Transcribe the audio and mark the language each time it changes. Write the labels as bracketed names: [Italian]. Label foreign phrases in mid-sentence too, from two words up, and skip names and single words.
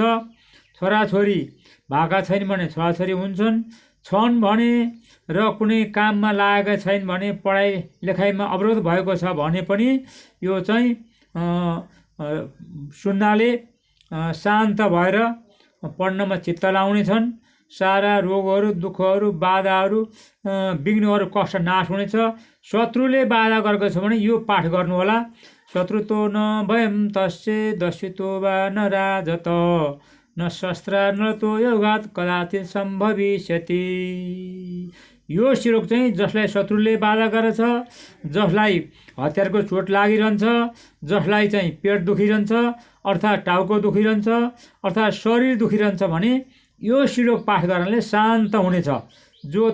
[Nepali] छोराछोरी भएका छैन भने छोराछोरी छन् भने र कुनै काममा लागेका छैन भने, पढाइ लेखाइमा अवरोध भएको छ भने पनि यो चाहिँ सुन्नाले शान्त भएर पढ्नमा चित्त लाउने छन्। सारा रोगहरू दुःखहरू बाधाहरू विघ्नहरू कष्ट नाश हुनेछ। शत्रुले बाधा गरेको छ भने यो पाठ गर्नु होला। [Sanskrit] शत्रुतो न भयं तस्य दस्युतो वा न राजत न शस्त्र न तो योगात् कदाचित सम्भविष्यति। [Nepali] यो श्लोक चाहिँ जसलाई शत्रुले बाधा गरेछ, जसलाई हतियारको चोट लागिरहन्छ, जसलाई चाहिँ पेट दुखिरहन्छ अर्थात् टाउको दुखिरहन्छ अर्थात् शरीर दुखिरहन्छ भने यो श्लोक पाठ गर्नाले शान्त हुनेछ।